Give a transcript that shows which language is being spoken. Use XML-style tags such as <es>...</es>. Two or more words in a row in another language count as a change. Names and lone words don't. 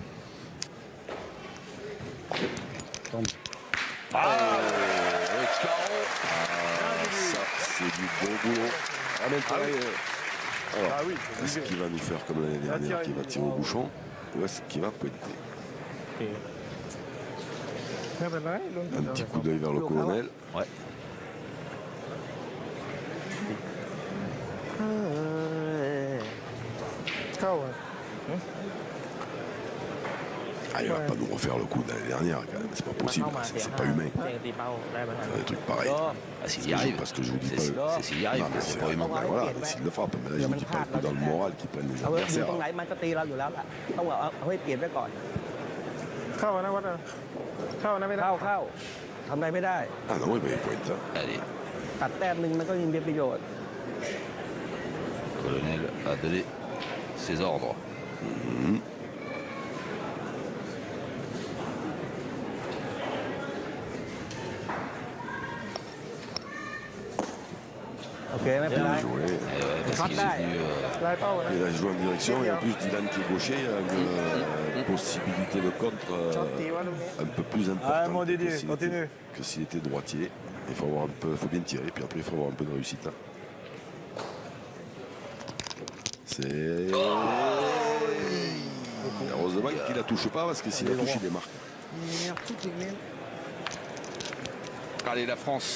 <fr>Tombe. Ça, c'est du bon boulot. Ah, maintenant, alors, Ah oui, est-ce qu'il va nous faire comme l'année dernière, qu'il va tirer au bouchon, ou est-ce qu'il va pointer?</fr> <th>ไม่เป็นไรลุ้น</th> <fr>Un petit coup d'œil vers le colonel. Ouais.</fr> <th>เข้าอ่ะ</th> <fr>Ah, il va pas nous refaire le coup de l'année dernière, quand même. C'est pas possible, c'est pas humain.</fr> <th>เด้งตีเป้าได้เหมือนกัน</th> <fr>Des trucs pareils.</fr> <th>โดม</th> <fr>Ah, s'il y arrive. Parce que je vous dis C'est pas. s'il y arrive, Non, mais c'est pas humain. ben voilà, s'il le frappe. Mais là, je vous dis pas le coup dans le moral qui prennent les</fr> <th>เอาไว้อยู่</th> <fr>adversaires.</fr> <th>ตรงไหนมันก็ตีเราอยู่แล้วล่ะต้องเอาให้เปลี่ยนไว้ก่อน เข้านะวัดนะเข้านะไม่ได้ เข้าทำอะไรไม่ได้</th> <fr>Ah non, oui, ben, il faut être ça. Allez,</fr> <th>ตัดแต้มหนึ่งมันก็ยังมีประโยชน์</th> <fr>colonel a donné ses ordres. Ok, mais Bien là, joué. Eh ouais, parce qu'il est venu,</fr> <th>ลายเป้านะ</th> <fr>Il a joué en direction et en plus Dylan qui est gaucher a une possibilité de contre</fr> <th>ตีว่าลูกนี้</th> <fr>un peu plus Ah, importante mon Didier, que s'il continue. était- que s'il était droitier. Il faut avoir un peu, faut bien tirer, puis après il faut avoir un peu de réussite. Hein. C'est heureusement qu'il la touche pas parce que s'il la touche il les marque. Allez, la France</fr>